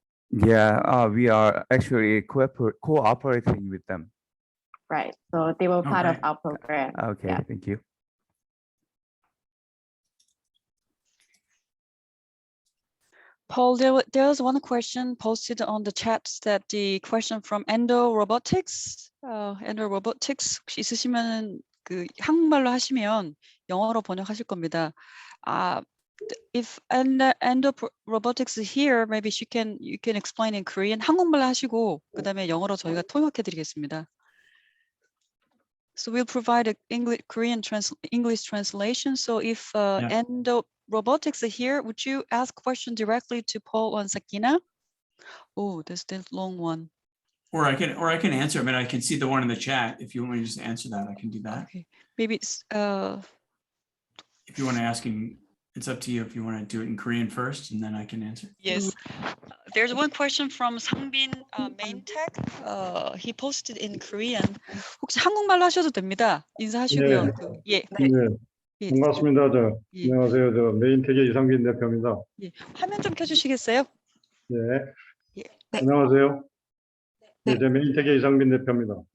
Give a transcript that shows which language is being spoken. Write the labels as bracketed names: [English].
[English] Yeah, we are actually cooperating with them. Right, so they were part of our program. Okay, yeah. Thank you. Paul, there was one question posted on the chat that the question from Endo Robotics. [Korean] Endo Robotics 혹시 있으시면 그 한국말로 하시면 영어로 번역하실 겁니다. [English] If Endo Robotics is here, maybe you can explain in Korean. [Korean] 한국말로 하시고 그다음에 영어로 저희가 통역해드리겠습니다. [English] So we'll provide a English translation. So if Endo Robotics are here, would you ask question directly to Paul and Sakina? Oh, there's this long one. Or I can answer. I mean, I can see the one in the chat. If you want me to just answer that, I can do that. Okay, maybe it's if you want to ask him, it's up to you. If you want to do it in Korean first, and then I can answer. Yes. There's one question from Sangbin Maintech. He posted in Korean. [Korean] 혹시 한국말로 하셔도 됩니다. 인사하시고요. 네. 네. 반갑습니다. 예. 안녕하세요. 저 메인텍의 이상빈 대표입니다. 예. 화면 좀 켜주시겠어요? 네. 예. 네. 안녕하세요. 네. 제 메인텍의 이상빈 대표입니다.